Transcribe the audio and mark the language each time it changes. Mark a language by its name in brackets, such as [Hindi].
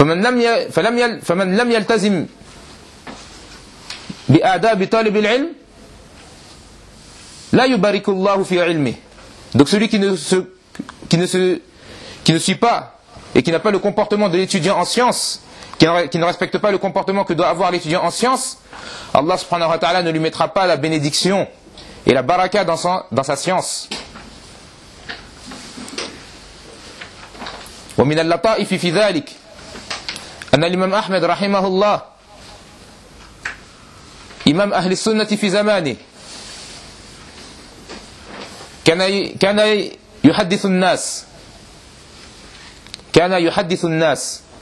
[Arabic] فمن لم يلتزم بآداب طالب العلم لا يبارك الله في علمه. [French] Donc celui qui ne suit pas et qui n'a pas le comportement de l'étudiant en science, qui ne respecte pas le comportement que doit avoir l'étudiant en science, Allah subhanahu wa ta'ala ne lui mettra pas la bénédiction et la baraka dans sa science. [Arabic] ومن اللطائف في ذلك أن الإمام أحمد رحمه الله إمام أهل السنة في زمانه كان يحدث الناس كان يحدث الناس